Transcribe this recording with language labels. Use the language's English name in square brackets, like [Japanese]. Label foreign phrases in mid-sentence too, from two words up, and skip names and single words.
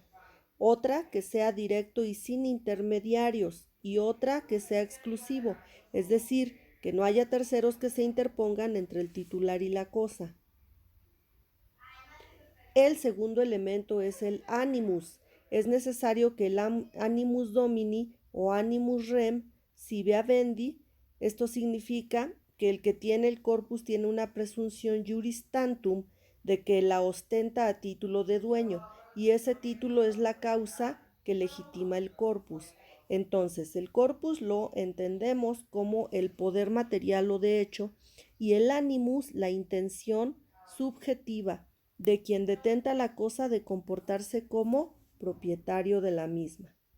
[Spanish] Otra, que sea directo y sin intermediarios. Y otra, que sea exclusivo, es decir, que no haya terceros que se interpongan entre el titular y la cosa. El segundo elemento es el animus. Es necesario que el [Latin] animus domini [Spanish] o [Latin] animus rem sive habendi. [Spanish] Esto significa que el que tiene el corpus tiene una presunción [Latin] juris tantum [Spanish] de que la ostenta a título de dueño, y ese título es la causa que legitima el corpus. Entonces, el corpus lo entendemos como el poder material o de hecho, y el animus la intención subjetiva de quien detenta la cosa de comportarse como propietario de la misma.